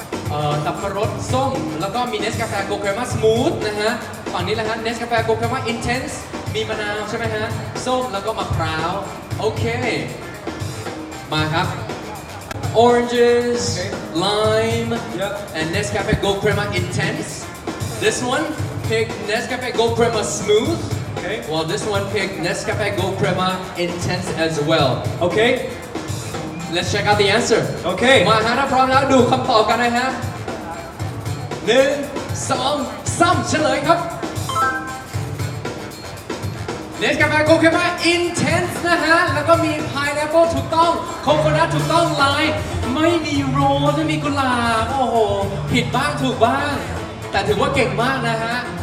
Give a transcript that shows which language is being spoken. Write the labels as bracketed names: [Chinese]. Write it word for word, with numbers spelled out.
[Thai] เอ่อสับปะรดส้มแล้วก็มีเนสกาแฟโกลเครม่าสมูทนะฮะฝั่งนี้แหละฮะเนสกาแฟโกลเครม่าอินเทนส์มีมะนาวใช่ไหมฮะส้มแล้วก็มะพร้าวโอเคมาครับ [English] oranges lime and Nescafe Gold Crema Intense this one picked Nescafe Gold Crema Smooth, Okay. while this one picked Nescafe Gold Crema Intense as well. Okay. Let's check out the answer. Okay. [Thai] มาฮะถ้าพร้อมแล้วดูคำตอบกันนะฮะหนึ่งสองสามเฉลยครับ Nescafe Gold Crema Intense นะฮะแล้วก็มี Pineapple ถูกต้อง Coconut ถูกต้อง Lime ไม่มีโรสไม่มีกุหลาบโอ้โหผิดบ้างถูกบ้างแต่ถือว่าเก่งมากนะฮะ